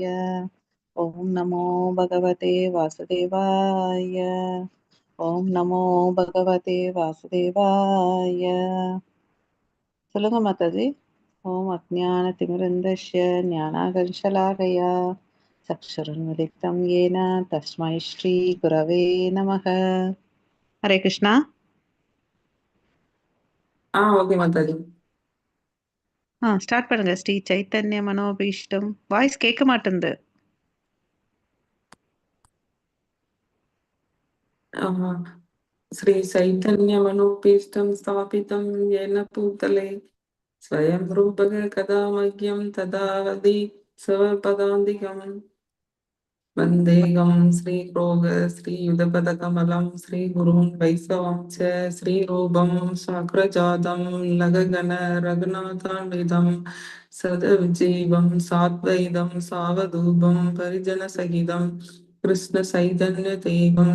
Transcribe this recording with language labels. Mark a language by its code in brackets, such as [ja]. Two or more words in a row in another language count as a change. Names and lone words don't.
[sa] ओम् नमो भगवते वासुदेवाय. ओम् नमो भगवते वासुदेवाय. [ta] சொல்லுங்க மாதாஜி. [sa] ओम् अज्ञानतिमिरान्धस्य ज्ञानाकर्षलाकया चक्षुरुन्मिलितं येन तस्मै श्री गुरवे नमः. [ta] ஹரே கிருஷ்ணா. ஓகே மாதாஜி. ஸ்டார்ட் பண்ணுங்க. [sa] ஸ்ரீ சைத்தன்ய மனோபீஷ்டம். [ta] வாய்ஸ் கேட்க மாட்டேங்குது. [sa] श्री चैतन्यमनोऽभीष्टं स्थापितं येन भूतले स्वयं रूपक कदा मह्यं ददाति स्वपदान्तिकम् वन्देऽहं श्रीरोग श्रीयुतपदकमलं श्रीगुरून् वैष्णवं च श्रीरूपं साग्रजातं नगगण रघुनाथान्वितं सदजीवं साद्वैतं सावधूपं परिजनसहितं कृष्णचैतन्यदेवं